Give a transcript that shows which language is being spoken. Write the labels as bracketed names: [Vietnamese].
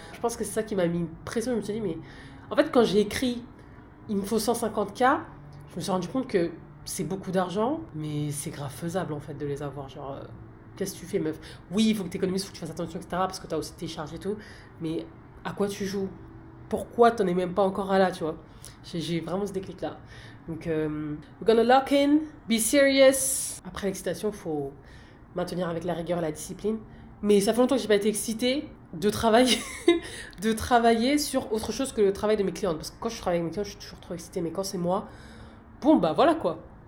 [French] Je pense que c'est ça qui m'a mis une pression. Je me suis dit, mais en fait, quand j'ai écrit il me faut 150K, je me suis rendu compte que c'est beaucoup d'argent, mais c'est grave faisable en fait de les avoir. Genre, qu'est-ce que tu fais, meuf? Oui, il faut que tu économises, il faut que tu fasses attention, etc. Parce que tu as aussi tes charges et tout. Mais à quoi tu joues? Pourquoi t'en es même pas encore à là, tu vois? J'ai vraiment ce déclic-là. [English] Donc, we're gonna lock in, be serious. [French] Après l'excitation, il faut maintenir avec la rigueur et la discipline. Mais ça fait longtemps que j'ai pas été excitée de travailler, de travailler sur autre chose que le travail de mes clientes. Parce que quand je travaille avec mes clients, je suis toujours trop excitée. Mais quand c'est moi, bon, bah voilà quoi.